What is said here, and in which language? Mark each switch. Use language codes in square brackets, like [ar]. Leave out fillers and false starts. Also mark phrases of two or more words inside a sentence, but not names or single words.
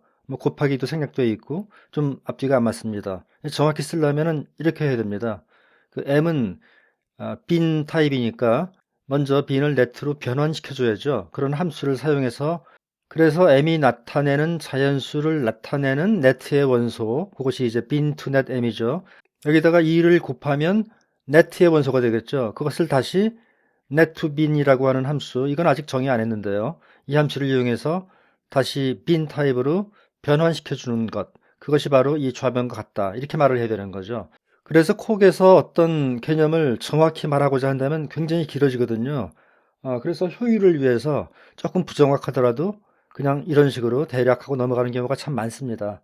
[ko] 뭐 곱하기도 생략되어 있고 좀 앞뒤가 안 맞습니다. 정확히 쓰려면은 이렇게 해야 됩니다. 그 m은 bin 타입이니까 먼저 bin을 net로 변환시켜 줘야죠. 그런 함수를 사용해서 그래서 m이 나타내는 자연수를 나타내는 net의 원소, 그것이 이제 [en] bin to net [ko] m이죠. 여기다가 2를 곱하면 net의 원소가 되겠죠. 그것을 다시 [en] net to bin [ko] 이라고 하는 함수, 이건 아직 정의 안 했는데요. 이 함수를 이용해서 다시 bin 타입으로 변환시켜 주는 것, 그것이 바로 이 좌변과 같다 이렇게 말을 해야 되는 거죠. 그래서 콕에서 어떤 개념을 정확히 말하고자 한다면 굉장히 길어지거든요. 그래서 효율을 위해서 조금 부정확하더라도 그냥 이런 식으로 대략하고 넘어가는 경우가 참 많습니다.